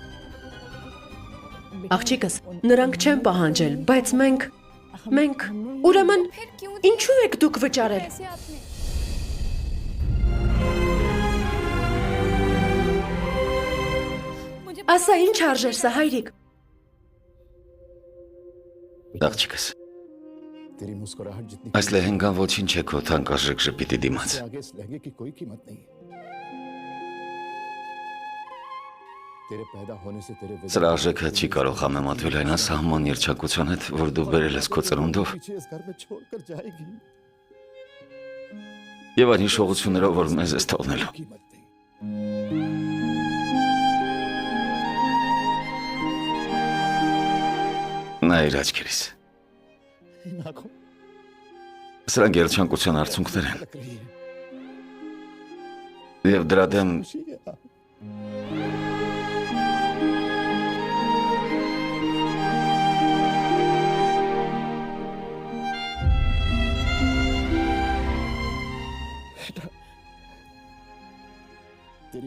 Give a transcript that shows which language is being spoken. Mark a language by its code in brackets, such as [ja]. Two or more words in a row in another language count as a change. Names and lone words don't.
[hy] Աղջիկս, նրանք չեն պահանջել, բայց մենք, ուրեմն, ինչու եք դուք վճարել։ Ասա, ինչ արժեր սա, հայրիկ։ աղջիկս, [hi] तेरी मुस्कुराहट जितनी [hy] Այս լեհենգան ոչինչ է քո թանկարժեք ժպիտի դիմաց։ [hi] आगे इस लहंगे की कोई कीमत नहीं तेरे पैदा होने से तेरे [hy] Սրա արժեքը չի կարող համեմատվել այն ասահման երջանկության հետ, որ դու բերել ես քո ծնունդով [hi] पीछे इस घर में छोड़कर जाएगी [hy] եւ այն հիշողություններով, որ մեզ ես թողնելու։ [hi] कीमत नहीं [hy] Նա իր աչքերից։ [hi] इन आंखों [hy] Սրանք երջանկության արդյունքներ են [hi] लग रही है [hy] եւ դրա դեմ [hi] खुशी है तेरी